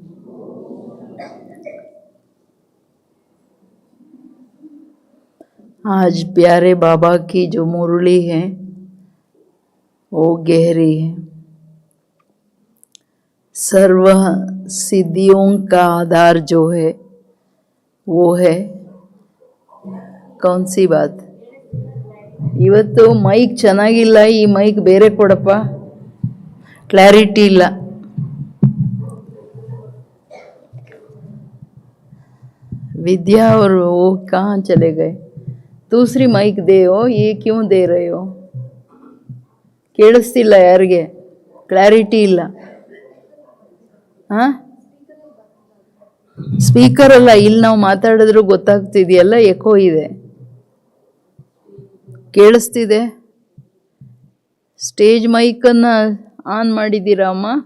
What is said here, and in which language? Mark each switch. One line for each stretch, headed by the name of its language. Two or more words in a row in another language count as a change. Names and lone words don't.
Hindi: आज प्यारे बाबा की जो मुरली है वो गहरी है। सर्व सिद्धियों का आधार जो है वो है कौन सी बात।
Kannada: ಇವತ್ತು ಮೈಕ್ ಚೆನ್ನಾಗಿಲ್ಲ, ಈ ಮೈಕ್ ಬೇರೆ ಕೊಡಪ್ಪ, ಕ್ಲಾರಿಟಿ ಇಲ್ಲ।
Hindi: विद्या और वो कहाँ चले गए? दूसरी माइक दे हो, ये क्यों दे रहे हो?
Kannada: ಕೇಳಿಸ್ತಿಲ್ಲ ಯಾರಿಗೆ, ಕ್ಲಾರಿಟಿ ಇಲ್ಲ। ಹಾಂ ಸ್ಪೀಕರ್ ಅಲ್ಲ, ಇಲ್ಲಿ ನಾವು ಮಾತಾಡಿದ್ರು ಗೊತ್ತಾಗ್ತಿದೆಯಲ್ಲ, ಎಕೋ ಇದೆ, ಕೇಳಿಸ್ತಿದೆ। ಸ್ಟೇಜ್ ಮೈಕನ್ನು ಆನ್ ಮಾಡಿದ್ದೀರಾ ಅಮ್ಮ?